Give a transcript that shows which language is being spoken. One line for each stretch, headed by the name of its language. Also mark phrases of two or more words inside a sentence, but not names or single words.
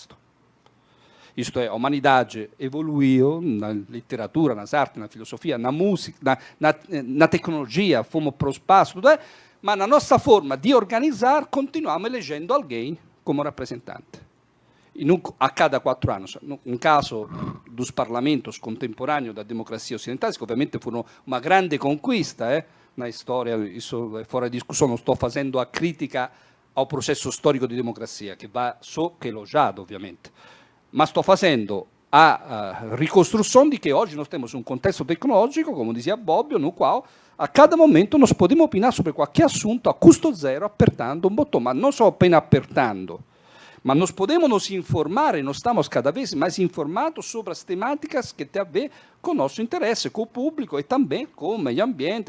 Portuguese: Isto é, a humanidade evoluiu na literatura, nas artes, na filosofia, na música, na tecnologia, fomos para o espaço, tudo é, mas na nossa forma de organizar, continuamos elegendo alguém como representante. E a cada 4 anos. No caso dos parlamentos contemporâneos da democracia ocidental, que obviamente foram uma grande conquista, na história, isso é fora di discussão, não estou fazendo a crítica ao processo
Italian: storico di democrazia, che va
Portuguese: só che elogiado,
Italian: ovviamente, ma sto facendo a ricostruzione di che oggi
Portuguese: nós temos um contexto tecnológico, como dizia Bobbio, no qual a cada momento nós podemos opinar sobre qualquer assunto a custo zero apertando um botão, mas não só apenas apertando, mas nós podemos nos informar e nós estamos cada vez mais informados sobre as temáticas que têm a ver com o nosso interesse, com o público e também com o meio ambiente.